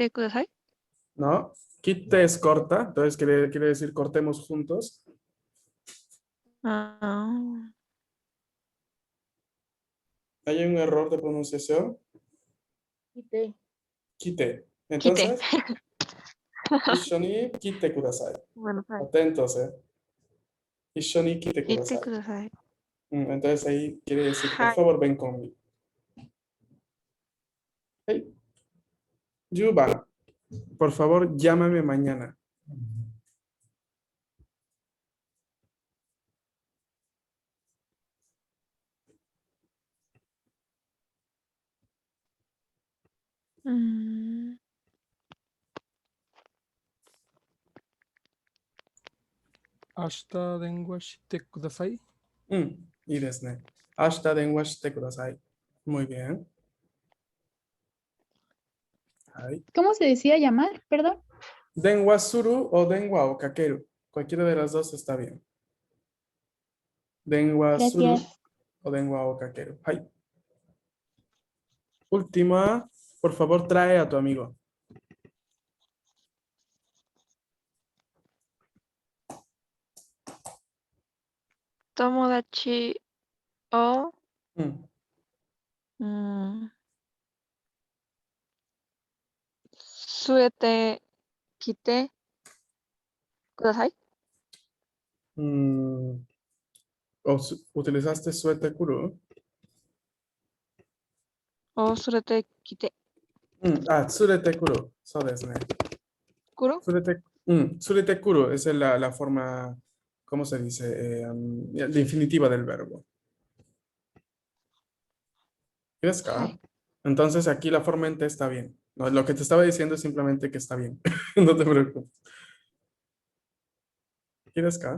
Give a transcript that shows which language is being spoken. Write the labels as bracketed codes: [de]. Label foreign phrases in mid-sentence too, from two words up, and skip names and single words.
[es] ¿No? Kite es corta, entonces quiere decir cortemos juntos. Ah, Hay un error de pronunciación. [ja] 来て. 来て. 来て. [es] Entonces, [ja] 一緒に来てください. [es] Bueno, pues, Atentos, [ja] 一緒に来て来てください. ください. [es] Entonces ahí quiere decir, por [ja] はい. [es] favor, ven conmigo. Hey, Yuba, por favor, llámame mañana. Mm, [ja] 明日電話してください。いいですね。明日電話してください。 [es] Muy bien. Ahí. ¿Cómo se decía llamar? Perdón. [ja] 電話する o 電話をかける. [es] Cualquiera de las dos está bien. [ja] 電話する [es] Gracias. [ja] o 電話をかける。はい. [es] Última, por favor, trae a tu amigo. [ja] 友達をうん。据えてきてください。 [es] ¿Utilizaste [ja] すえてくる? お連れてきて連れてくる. そうですね。くる連れてくる [es] es la forma, ¿cómo se dice? Definitiva del verbo. ¿Quieres acá? [ja] はい. [es] Entonces aquí la forma en te está bien. No, lo que te estaba diciendo es simplemente que está bien. No te preocupes. ¿Quieres acá?